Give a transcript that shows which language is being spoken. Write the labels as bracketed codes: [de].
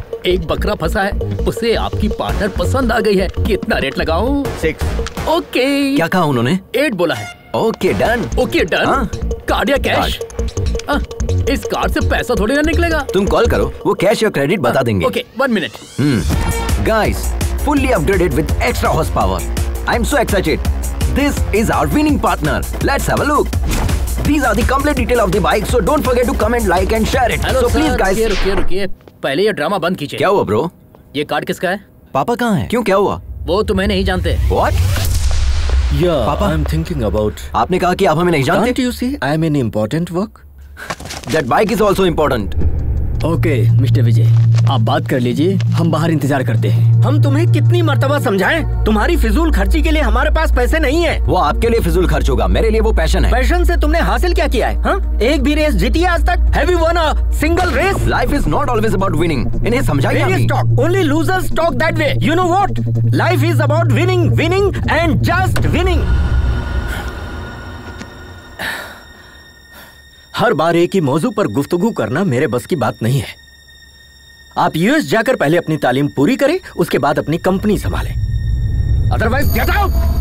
[hi] एक बकरा फंसा है, उसे आपकी पार्टनर पसंद आ गई है। कितना रेट लगाऊं? 6। ओके। क्या कहा उन्होंने? 8 बोला है। Okay done. Okay done. Card या कैश? इस कार्ड से पैसा थोड़ी ना निकलेगा। तुम कॉल करो, वो कैश या क्रेडिट बता देंगे। Okay 1 minute. [en] Guys, fully upgraded with extra horsepower. I'm so excited. This is our winning partner. Let's have a look. These are the complete detail of the bike, so don't forget to comment, like and share it. Hello, so please sir, guys. [hi] रुकिए। पहले ये drama बंद कीजिए। क्या हुआ bro? ये card किसका है? पापा कहाँ है? क्यों, क्या हुआ? वो तुम्हें नहीं जानते। [en] What? Yeah, Papa? I'm thinking about. [hi] आपने कहा कि आप हमें नहीं जानते? [en] Can't you see I'm in important work? That bike is also important. [hi] Okay mister विजय, आप बात कर लीजिए, हम बाहर इंतजार करते हैं। हम तुम्हें कितनी मर्तबा समझाएं? तुम्हारी फिजूल खर्ची के लिए हमारे पास पैसे नहीं है। वो आपके लिए फिजूल खर्च होगा, मेरे लिए वो पैशन है। पैशन से तुमने हासिल क्या किया है? हाँ? एक भी रेस जीती है आज तक? [en] Have you won a single race? Life is not always about winning. [hi] इन्हें समझाइए [en] Various [hi] अभी। [en] talk. Only losers talk that way. You know what? Life is about winning, winning and just winning. [hi] हर बार एक ही मौजू पर गुफ्तगू करना मेरे बस की बात नहीं है। आप यूएस जाकर पहले अपनी तालीम पूरी करें, उसके बाद अपनी कंपनी संभालें। [en] Otherwise get out.